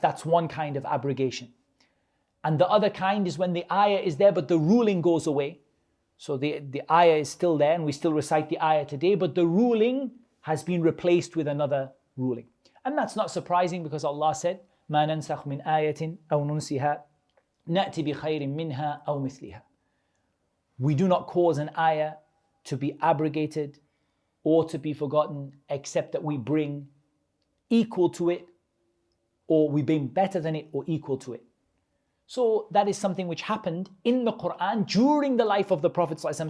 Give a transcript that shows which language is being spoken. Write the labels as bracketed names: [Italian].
[English] That's one kind of abrogation. And the other kind is when the ayah is there, but the ruling goes away. So the ayah is still there and we still recite the ayah today, but the ruling has been replaced with another ruling. And that's not surprising, because Allah said, [Arabic] مَا نَنْسَخْ مِنْ آيَةٍ أَوْ نُنْسِهَا نَأْتِ بِخَيْرٍ مِنْهَا أَوْ مِثْلِهَا. [English] We do not cause an ayah to be abrogated or to be forgotten, except that we bring equal to it, or we bring better than it or equal to it. So that is something which happened in the Quran during the life of the Prophet ﷺ.